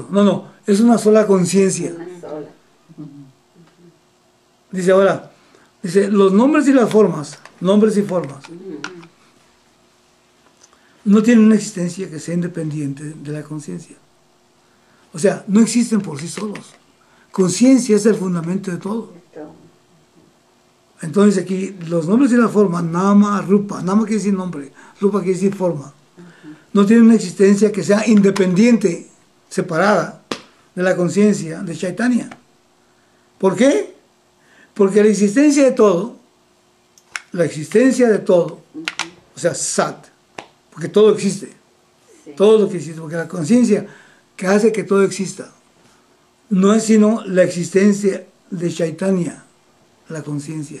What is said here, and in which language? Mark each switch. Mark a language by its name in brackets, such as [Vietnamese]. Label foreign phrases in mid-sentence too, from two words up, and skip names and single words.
[Spanish] No, es una sola conciencia. Dice ahora, los nombres y las formas, no tienen una existencia que sea independiente de la conciencia. O sea, no existen por sí solos. Conciencia es el fundamento de todo. Entonces aquí, los nombres y las formas, nama, rupa, nama quiere decir nombre, rupa quiere decir forma, no tienen una existencia que sea independiente, separada de la conciencia de Chaitanya. ¿Por qué? Porque la existencia de todo, o sea, Sat, porque todo existe, todo lo que existe, porque la conciencia que hace que todo exista, no es sino la existencia de Chaitanya, la conciencia.